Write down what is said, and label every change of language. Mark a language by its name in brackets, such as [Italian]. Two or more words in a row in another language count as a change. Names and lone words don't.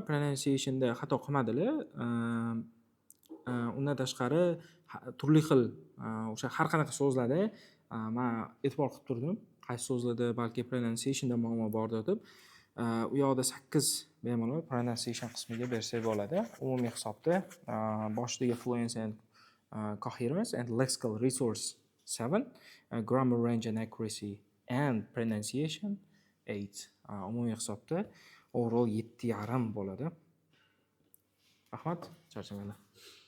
[Uzbek] Pronunciationda xato qilmadilar. Undan tashqari turli xil o'sha har qanaqa so'zlarda men e'tibor qilib turdim. Qaysi so'zlarda balki pronunciationda muammo bor deb. U yoqda 8 bemalol pronunciation qismiga bersak bo'ladi. Umumiy hisobda [English] boshidagi fluency and coherence and lexical resource 7, grammar range and accuracy and pronunciation 8. [Uzbek] Umumiy hisobda overall 7.5 bo'ladi. Rahmat, charchamaylar.